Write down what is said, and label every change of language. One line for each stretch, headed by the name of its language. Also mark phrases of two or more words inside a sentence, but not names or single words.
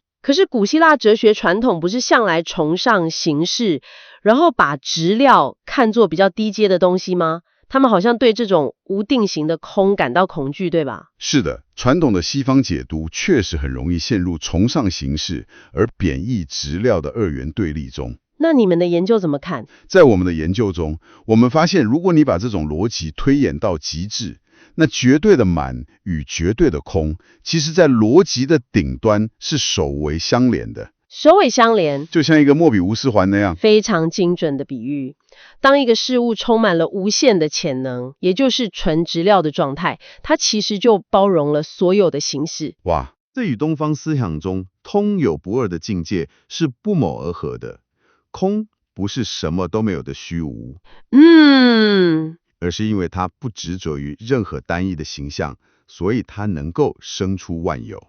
Chinese: 可是古希臘哲學傳統不是向來崇尚形式，然後把質料看作比較低階的東西嗎？他們好像對這種無定型的空感到恐懼，對吧？是的，傳統的西方解讀確實很容易陷入崇尚形式而貶抑質料的二元對立中。那你們的研究怎麼看？在我們的研究中，我們发现，如果你把這種邏輯推演到極致，那絕對的滿與絕對的空，其實在邏輯的頂端是首尾相連的。首尾相連，就像一個莫比烏斯環那樣。非常精準的比喻。當一個事物充滿了無限的潛能，也就是純質料的狀態，它其實就包容了所有的形式。哇，這與東方思想中通有不二的境界是不謀而合的。空不是什麼都沒有的虛無，而是因為它不執着於任何單一的形象，所以它能夠生出萬有。